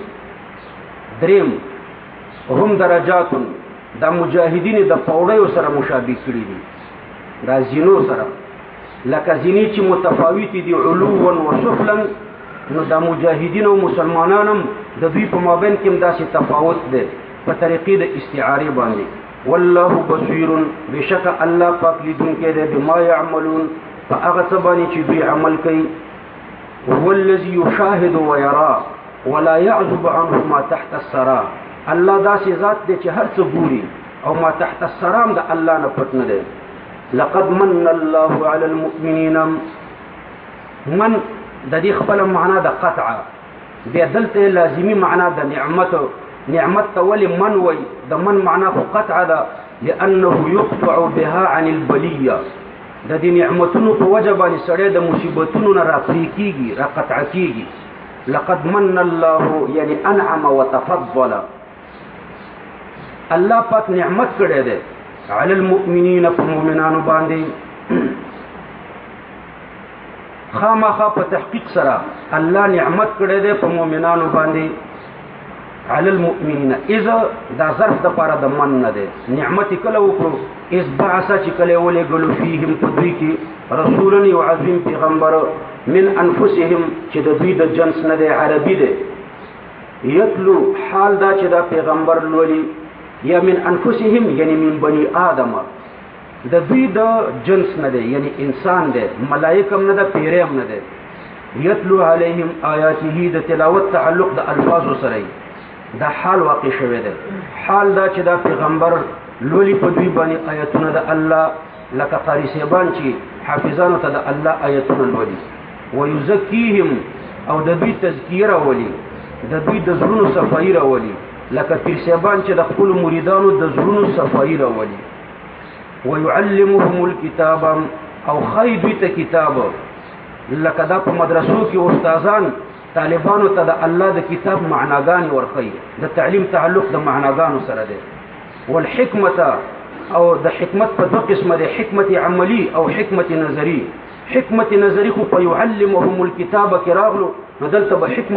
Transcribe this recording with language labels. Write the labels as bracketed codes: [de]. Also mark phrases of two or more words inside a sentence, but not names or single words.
[ps] دریم هم درجات د مجاهدین د پوړیو سره مشابه کړي دي دا زینو سره لکه زینې چې متفاوت دي [ar] علوا و سفلا [ps] نو د مجاهدین او مسلمانانو د دوی په مابین کې داسې تفاوت دی په طریقې د استعاره باندې. [ar] والله بصیر [ps] بشک الله پاک لیدونکی دی [ar] بما یعملون [ps] په هغه څه باندې چې دوی عمل کوي. [ar] هو الذي يشاهد ويرى ولا يعزب عنه ما تحت الثرى [ps] الله داسې ذات دی چې هر څه ګوري او [ar] ما تحت الثرى [ps] د الله نه پټ نه دی. [ar] لقد من الله على المؤمنين من [ps] د دې خپل معنا د قطع بیا دلته لازمی معنا د نعمت ولي من وي د من معنا خو قطع ده [ar] لانه يقطع بها عن البليه [ps] د دې نعمتونو په وجه باندې سړی د مصیبتونو نه راپری کیږي را قطع کیږي. [ar] لقد من الله یعنی انعم وتفضل الله [ps] پاک نعمت کړی دی [ar] علی المؤمنین [ps] فمؤمنانو باندې خامخا په تحقیق سره الله نعمت کړی دی په مؤمنانو باندې [ar] علی المؤمنین [ps] اذا دا ظرف د پاره د من نه دی نعمت کله وکړو اس بعث چې کله ولې ګلو فیهم تدوی کې رسولا یو عظیم پیغمبر [ar] من انفسهم [ps] چې د دوی د جنس نه دی عربي دی یتلو حال دا چې دا پیغمبر لولي یا [ar] من انفسهم یعنی من بنی آدم [ps] د دوی د جنس نه دی یعنی انسان دی ملائکم نه ده پیریم نه دی [ar] یتلو علیهم آیاته [ps] د تلاوت تعلق د الفاظ سره دا حال واقع شوی دی حال دا چې دا پیغمبر لولي په دوی باندې آیاتونه د الله لکه قاری صاحبان چې حافظانو ته د الله آیاتونه لولي ويزکیهم او د دوی تزکیه راولي د دوی د زړونو صفایي راولي لکه پیر صاحبان چې د خپل مریدانو د زړونو صفایي راولي [ar] ويعلمهم الكتاب [ps] او خی دوی ته کتاب لکه دا په مدرسو کې استادان طالبانو ته د الله د کتاب معناګانې ورخی د تعلیم تعلق د معناګانو سره دی والحکمت او د حکمت په دوه قسمه دی حکمت عملی او حکمت نظری حکمت نظری خو په [ar] يعلمهم الكتاب [ps] کې راغلو نو دلته به حکمت